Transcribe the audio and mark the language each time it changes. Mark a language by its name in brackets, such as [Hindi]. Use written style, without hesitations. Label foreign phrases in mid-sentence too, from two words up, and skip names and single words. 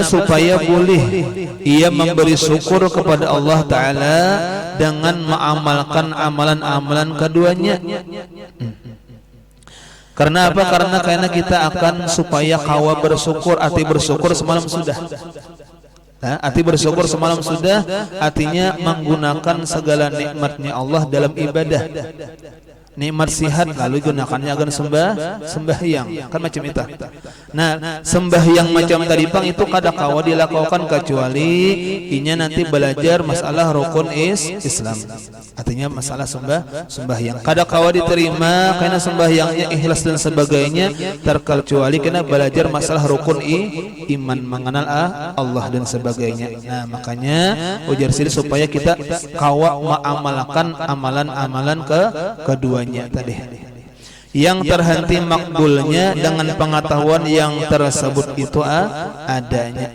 [Malay] Supaya boleh ia memberi syukur kepada Allah Ta'ala dengan mengamalkan amalan-amalan keduanya. [Banjar] Karena apa? Karena kita akan supaya kawa bersyukur, arti bersyukur semalam sudah. Nah, arti bersyukur semalam sudah, artinya menggunakan segala nikmatnya Allah dalam ibadah. Nikmat sihat lalu gunakannya agar sembahyang, kan macam itu. Nah, sembahyang macam tadi pang itu kada kawa dilakukan kecuali inya nanti belajar masalah rukun Islam. Artinya masalah sembahyang kada kawa diterima karena sembahyangnya ikhlas dan sebagainya, terkecuali kena belajar masalah rukun iman, mengenal Allah dan sebagainya. Nah, makanya ujar sini supaya kita kawa mengamalkan amalan-amalan keduanya tadi. [Malay] Yang terhenti makbulnya dengan pengetahuan yang tersebut itu adanya.